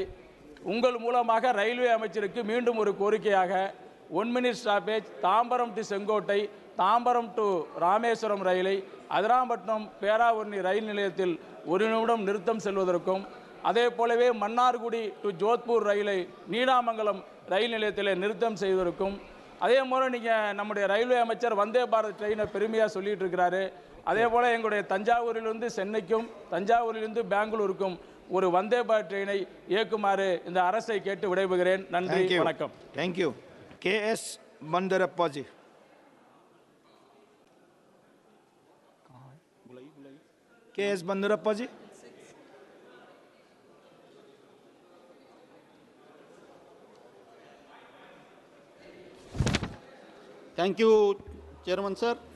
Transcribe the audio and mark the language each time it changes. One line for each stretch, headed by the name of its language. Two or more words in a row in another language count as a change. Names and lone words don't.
Tamil: உங்கள் மூலமாக ரயில்வே அமைச்சருக்கு மீண்டும் ஒரு கோரிக்கையாக 1 minute ஸ்டாப்பேஜ், தாம்பரம் டு செங்கோட்டை, தாம்பரம் டு ராமேஸ்வரம் ரயிலை அதிராம்பட்டினம் பேராவூரணி ரயில் நிலையத்தில் 1 நிமிடம் நிறுத்தம் செல்வதற்கும், அதே போலவே மன்னார்குடி டு ஜோத்பூர் ரயிலை நீடாமங்கலம் ரயில் நிலையத்தில் நிறுத்தம் செய்வதற்கும், அதே போல் நீங்கள் நம்முடைய ரயில்வே அமைச்சர் வந்தே பாரத் ட்ரெயினை பெருமையாக சொல்லிட்டு இருக்கிறாரு. அதே போல் எங்களுடைய தஞ்சாவூரிலிருந்து சென்னைக்கும் தஞ்சாவூரிலிருந்து பெங்களூருக்கும் ஒரு வந்தே பாரத் ட்ரெயினை இயக்குமாறு இந்த அரசை கேட்டு விடைபெறுகிறேன். நன்றி, வணக்கம்.
English: thank you.
Hindi: KS बंदरप्पा जी. KS बंदरप्पा जी.
English: thank you chairman sir.